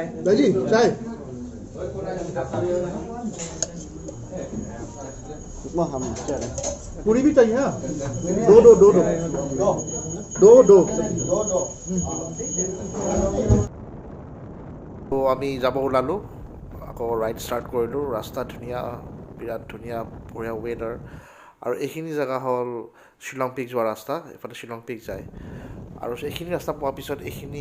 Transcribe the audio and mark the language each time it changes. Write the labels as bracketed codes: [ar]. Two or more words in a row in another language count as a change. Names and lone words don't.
[hi] दादी चाय उपमा हम चाय पूरी भी चाहिए हाँ दो [as] তো আমি যাব ওলালো আকৌ [en] ride start [as] কৰিলোঁ ৰাস্তা ধুনীয়া বিৰাট ধুনীয়া বঢ়িয়া ৱেডাৰ আৰু এইখিনি জেগা হ'ল শিলং পিক যোৱা ৰাস্তা এফালে শিলং পিক যায় আৰু এইখিনি ৰাস্তা পোৱাৰ পিছত এইখিনি